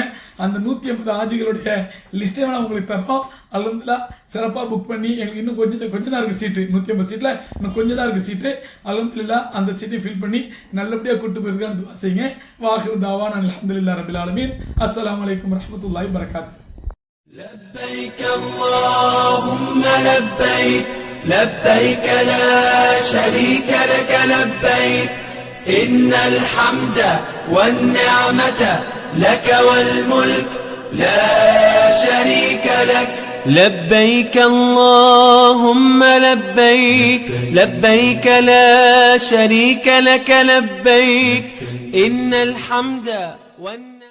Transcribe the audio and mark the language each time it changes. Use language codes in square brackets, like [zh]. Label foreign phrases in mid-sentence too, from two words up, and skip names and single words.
[ta] அந்த 150 ஹாஜிகளுடைய லிஸ்ட்டை வேணால் உங்களுக்கு தரோம். அல்ஹம்துலில்லாஹ் சிறப்பாக புக் பண்ணி எங்களுக்கு இன்னும் கொஞ்சம் தான் இருக்குது சீட்டு. 150 சீட்டில் இன்னும் கொஞ்சம் தான் இருக்குது சீட்டு. அல்ஹம்துலில்லாஹ் அந்த சீட்டை ஃபில் பண்ணி நல்லபடியாக கூட்டு போயிருக்கான்னு துவா செய்யுங்க. [ar] وآخر دعوانا الحمد لله رب العالمين السلام عليكم ورحمة الله وبركاته. لبيك اللهم لبيك لبيك لا شريك لك لبيك إن الحمد والنعمة لك والملك لا شريك لك لبيك اللهم لبيك لبيك لا شريك لك لبيك إن الحمد والنعمة